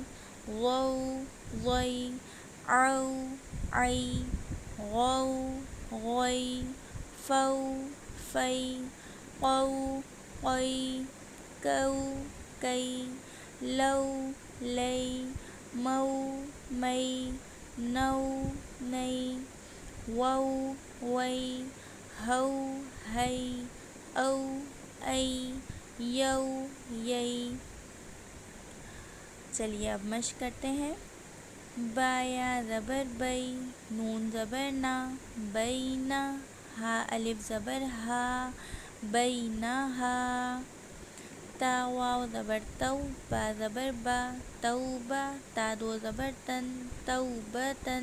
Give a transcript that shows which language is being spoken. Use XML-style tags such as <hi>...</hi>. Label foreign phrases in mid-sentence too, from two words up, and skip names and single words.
<ur>غو غوئی، عو عئی، غو غوئی، فو فئی، قو قئی، کو کئی، لو لئی، مو مئی، نو نئی، وو وئی، ہو ہئی، او ای، یو یئی۔ چلیے اب مشق کرتے ہیں۔ با یا زبر بئی، نون زبر نا، بینا، ہا الف زبر ہا، بینہا۔ تا واو زبر تو، با زبر با، توبہ، تا دو زبر تن، توبتن۔</ur>